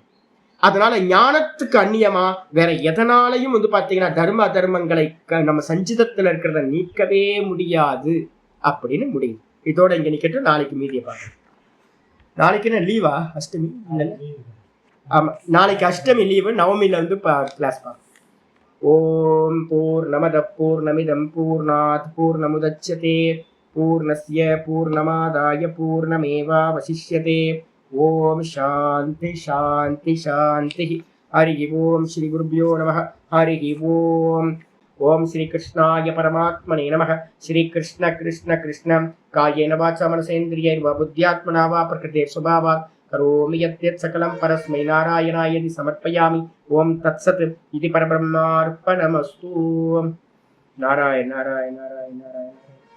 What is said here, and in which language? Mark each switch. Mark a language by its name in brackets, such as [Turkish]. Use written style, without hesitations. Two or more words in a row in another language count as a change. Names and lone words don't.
[Tamil] அதனால ஞானத்துக்கு அந்நியமா வேற எதனாலையும் வந்து பாத்தீங்கன்னா தர்ம அதர்மங்களை நம்ம சஞ்சிதத்துல இருக்கிறத நீக்கவே முடியாது அப்படின்னு முடியும். இதோட இங்க நிக்கட்டும். நாளைக்கு மீதியை பார்க்க. நாளைக்கு என்ன லீவா? அஷ்டமி இல்ல? ஆமா, நாளைக்கு அஷ்டமி லீவு. நவமியில வந்து கிளாஸ் பார்க்க. [Sanskrit] ओम् पूर्णमद पूर्णमिदम् पूर्णात् पूर्णमुदच्यते पूर्णस्य पूर्णमादाय पूर्णमेवावशिष्यते. ओम् शान्ति शान्ति शान्ति. हरि ओम् श्री गुरुभ्यो नमः हरि ओम्. ओम् श्री कृष्णाय परमात्मने नमः. श्री कृष्ण कृष्ण कृष्ण कायेन वाचा मनसेन्द्रियैर्वा बुद्ध्यात्मना वा प्रकृतेः स्वभावात् करोमि यद्यत् सकलं परस्मै नारायणायेति समर्पयामि. ओम् तत्सत् इदम् परब्रह्मार्पणमस्तु. நாராயண நாராயண நாராயண நாராயண.